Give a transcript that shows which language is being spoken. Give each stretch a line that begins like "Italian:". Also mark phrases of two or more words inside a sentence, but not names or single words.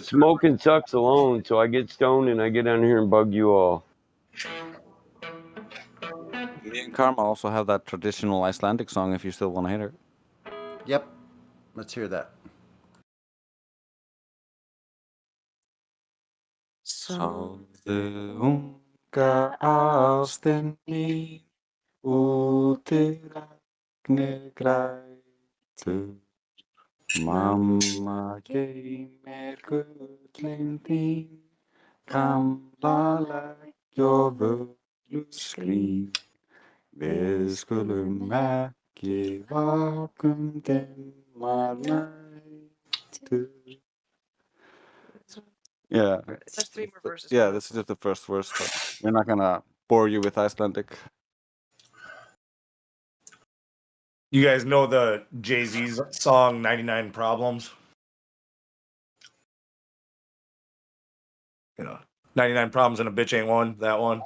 English: smoking sucks alone, so I get stoned and I get down here and bug you all. Me and Karma also have that traditional Icelandic song if you still want to hear it. Yep. Let's hear that.
Icelandic: Sade unga ástin mín út í regni grætur. Mamma geymir gullin þín, gamla legg og völu skrín. Við skulum ekki vakum dimmar nætur.
English: Yeah. There's 3 more verses. Yeah, this is just the first verse, but we're not gonna bore you with Icelandic. You guys know the Jay-Z's song 99 Problems? You know, 99 Problems and a Bitch Ain't One, that one.